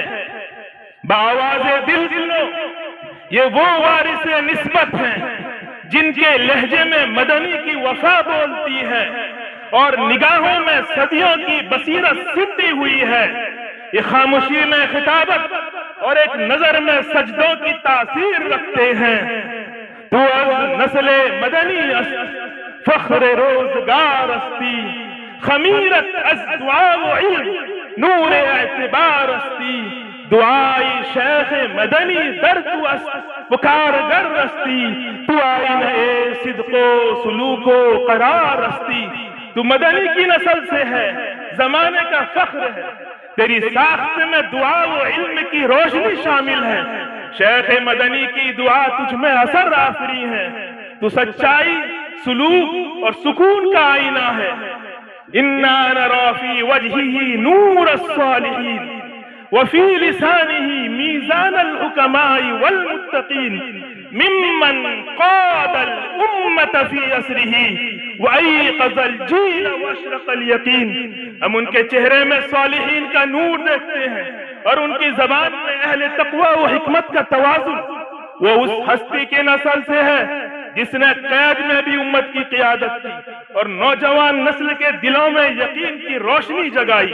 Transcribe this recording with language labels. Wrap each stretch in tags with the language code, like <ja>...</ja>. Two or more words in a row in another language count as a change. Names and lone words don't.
<ur>بآواز دل سنو، یہ وہ وارث نسبت ہیں جن کے لہجے میں مدنی کی وفا بولتی ہے اور نگاہوں میں صدیوں کی بصیرت سمٹی ہوئی ہے۔ یہ خاموشی میں خطابت اور ایک نظر میں سجدوں کی تاثیر رکھتے ہیں۔</ur> <fa>تو از نسل مدنی فخر روزگار استی، خمیرت از دعا و علم نور اعتبار استی، دعائی شیخ مدنی در تو است پکارگر استی، تو آئینہ صدق و سلوک و قرار استی۔</fa> <ur>تو مدنی کی نسل سے ہے، زمانے کا فخر ہے، تیری ساخت میں دعا و علم کی روشنی شامل ہے۔ شیخ مدنی کی دعا تجھ میں اثر آفری ہے، تو سچائی، سلوک اور سکون کا آئینہ ہے۔</ur> <ar>اِنَّا نَرَا فِي وَجْهِهِ نُورَ الصَّالِحِينَ وَفِي لِسَانِهِ مِيزَانَ الْحُكَمَاءِ وَالْمُتَّقِينَ مِمَّنْ قَادَ الْأُمَّةَ فِي أَسْرِهِ وَأَيْقَظَ الْجِيلَ وَأَشْرَقَ الْيَقِينَ۔</ar> <ur>ہم ان کے چہرے میں صالحین کا نور دیکھتے ہیں اور ان کی زبان میں اہل تقوی و حکمت کا توازن۔ وہ اس ہستی کی نسل سے ہے جس نے قید میں بھی امت کی قیادت کی اور نوجوان نسل کے دلوں میں یقین کی روشنی جگائی۔</ur>